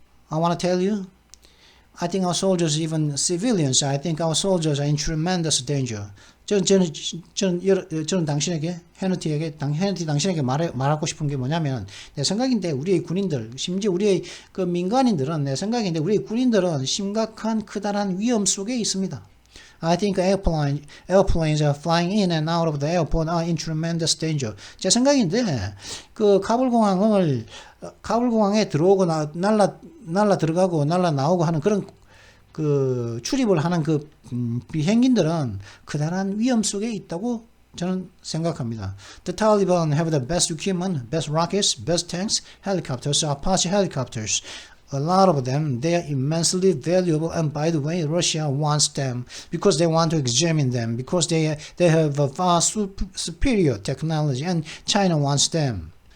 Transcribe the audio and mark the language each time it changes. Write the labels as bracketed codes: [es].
[en] I want to tell you, I think our soldiers, even civilians, I think our soldiers are in tremendous danger. [ko] 저는 당신에게, 헤너티 당신에게 말하고 싶은 게 뭐냐면, 내 생각인데, 우리의 군인들, 심지어 우리의 그 민간인들은, 내 생각인데, 우리의 군인들은 심각한 크다란 위험 속에 있습니다. [en] I think airplanes are flying in and out of the airport are in tremendous danger. [ko] 제 생각인데, 그 카불공항에 들어오고 날라 들어가고 날라 나오고 하는 그런 그 출입을 하는 그 비행기들은 그다란 위험 속에 있다고 저는 생각합니다. [en] The Taliban have the best equipment, best rockets, best tanks, helicopters, Apache helicopters. A lot of them, they are immensely valuable, and by the way, Russia wants them because they want to examine them, because they have a far superior technology, and China wants them.